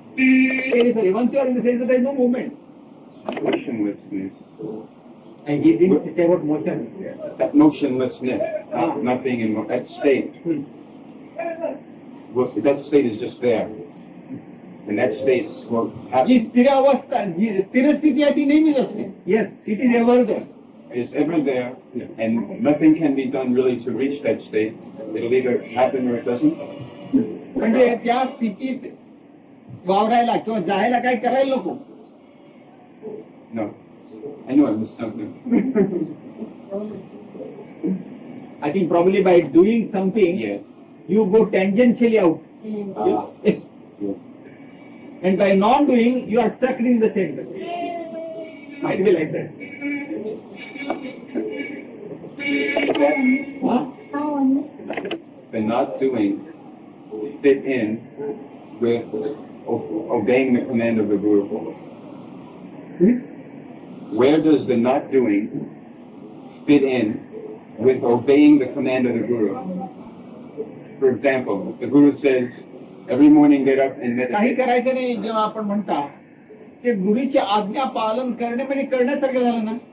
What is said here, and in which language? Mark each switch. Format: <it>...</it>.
<en>Periphery. Once you are in the center, there is no movement. Motionlessness. And he didn't say about motion. That motionlessness, not being in that state. Well, that state is just there. And that state will</en> <mr>G</mr> <en>happen.</en> <mr>स्थिर अवस्था जी स्थिर स्थिती आहे ती नेहमीच असते.</mr> <en>Yes, it is ever there. It's ever there, and nothing can be done really to reach that state. It'll either happen or it doesn't.</en> <mr>म्हणजे त्या स्थितीत वावरायला किंवा जायला काय करायला नको.</mr> <en>No. I knew I missed something. I think probably by doing something, Yeah. you go tangentially out. Yeah. And by not doing, you are stuck in the center. Might be like that. Huh? The not doing fit in with obeying the command of the Guru. Where does the not doing fit in with obeying the command of the Guru? For example, the Guru says, every morning get up and meditate.</en> <mr>करायचं नाही जेव्हा आपण म्हणता ते गुरुची आज्ञा पालन करणे म्हणजे करण्यासारखं झालं ना.</mr>